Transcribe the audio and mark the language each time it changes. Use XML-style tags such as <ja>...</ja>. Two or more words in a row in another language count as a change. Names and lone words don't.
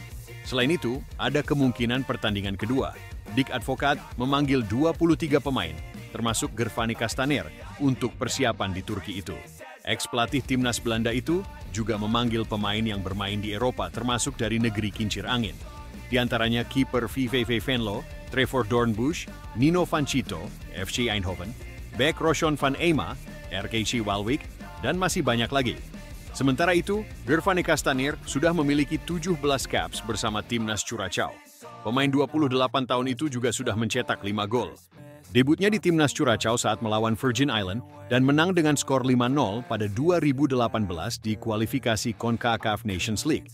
<id>Selain itu, ada kemungkinan pertandingan kedua. Dick Advocaat memanggil 23 pemain, termasuk Gervane Castaner, untuk persiapan di Turki itu. Ex-pelatih Timnas Belanda itu juga memanggil pemain yang bermain di Eropa termasuk dari negeri kincir angin. Di antaranya kiper VVV Venlo, Trevor Doornbusch, Nino Van Cito, FC Eindhoven, bek Roshan van Ema, RKC Waalwijk, dan masih banyak lagi. Sementara itu, Gervane Castaner sudah memiliki 17 caps bersama Timnas Curaçao. Pemain 28 tahun itu juga sudah mencetak 5 gol. Debutnya di Timnas Curaçao saat melawan Virgin Island dan menang dengan skor 5-0 pada 2018 di kualifikasi CONCACAF Nations League.</id>